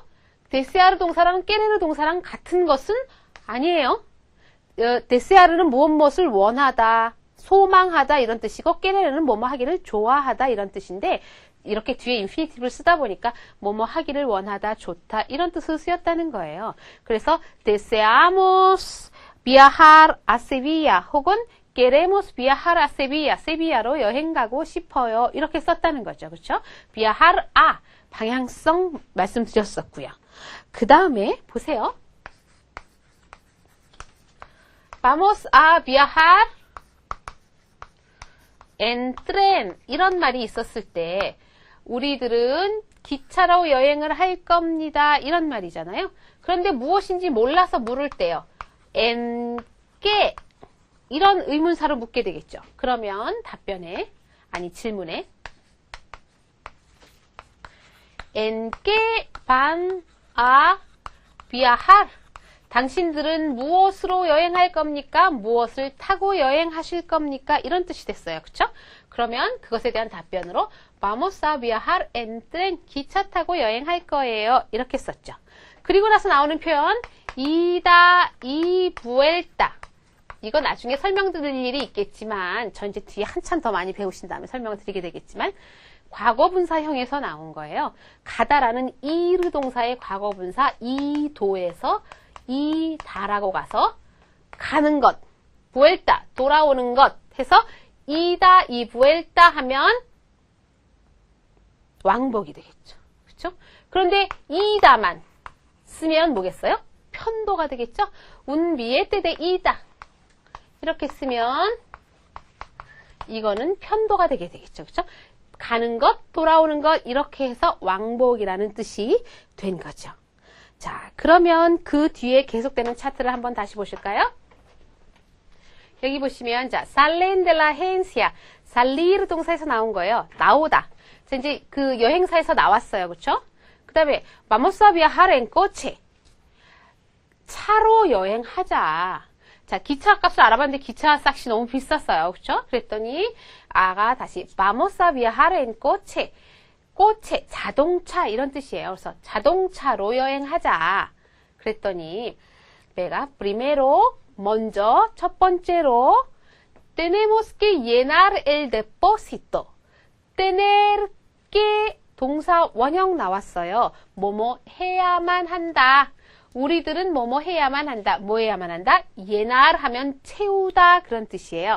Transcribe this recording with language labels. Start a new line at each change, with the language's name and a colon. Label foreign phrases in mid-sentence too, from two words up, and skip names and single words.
Korean: desear 동사랑 querer 동사랑 같은 것은 아니에요. desear는 무엇을 원하다, 소망하다 이런 뜻이고 querer는 뭐뭐 하기를 좋아하다 이런 뜻인데 이렇게 뒤에 인피니티브를 쓰다 보니까 뭐뭐 하기를 원하다, 좋다 이런 뜻으로 쓰였다는 거예요. 그래서
Spanish: deseamos viajar a Sevilla 혹은 queremos viajar a Sevilla,
Korean: 세비야로 여행 가고 싶어요 이렇게 썼다는 거죠. 그렇죠?
Spanish: viajar a
Korean: 방향성 말씀드렸었고요. 그 다음에 보세요.
Spanish: vamos a viajar en tren
Korean: 이런 말이 있었을 때 우리들은 기차로 여행을 할 겁니다. 이런 말이잖아요. 그런데 무엇인지 몰라서 물을 때요.
Spanish: en qué
Korean: 이런 의문사로 묻게 되겠죠. 그러면 답변에 아니 질문에
Spanish: en qué van a viajar
Korean: 당신들은 무엇으로 여행할 겁니까? 무엇을 타고 여행하실 겁니까? 이런 뜻이 됐어요. 그쵸? 그러면 그것에 대한 답변으로
Spanish: vamos a viajar en tren
Korean: 기차 타고 여행할 거예요. 이렇게 썼죠. 그리고 나서 나오는 표현
Spanish: ida y vuelta
Korean: 이거 나중에 설명드릴 일이 있겠지만 전 이제 뒤에 한참 더 많이 배우신 다음에 설명을 드리게 되겠지만 과거분사형에서 나온 거예요. 가다라는 이르 동사의 과거분사 이도에서 이다라고 가서 가는 것, vuelta 돌아오는 것 해서
Spanish: ida y vuelta
Korean: 하면 왕복이 되겠죠. 그렇죠? 그런데 이다만 쓰면 뭐겠어요? 편도가 되겠죠?
Spanish: un billete de ida
Korean: 이렇게 쓰면 이거는 편도가 되게 되겠죠. 그렇죠? 가는 것, 돌아오는 것 이렇게 해서 왕복이라는 뜻이 된 거죠. 자, 그러면 그 뒤에 계속되는 차트를 한번 다시 보실까요? 여기 보시면 자,
Spanish: salen de la agencia, salir
Korean: 동사에서 나온 거예요. 나오다. 자, 이제 그 여행사에서 나왔어요. 그렇죠? 그다음에
Spanish: vamos a viajar en coche.
Korean: 차로 여행하자. 자, 기차 값을 알아봤는데 기차 싹시 너무 비쌌어요. 그렇죠? 그랬더니 아가 다시
Spanish: vamos a viajar en coche.
Korean: 꼬체, 자동차 이런 뜻이에요. 그래서 자동차로 여행하자. 그랬더니 내가
Spanish: primero
Korean: 먼저 첫 번째로
Spanish: tenemos que llenar el depósito. tener que
Korean: 동사 원형 나왔어요. 뭐뭐 해야만 한다. 우리들은 뭐뭐 해야만 한다. 뭐 해야만 한다? llenar 하면 채우다 그런 뜻이에요.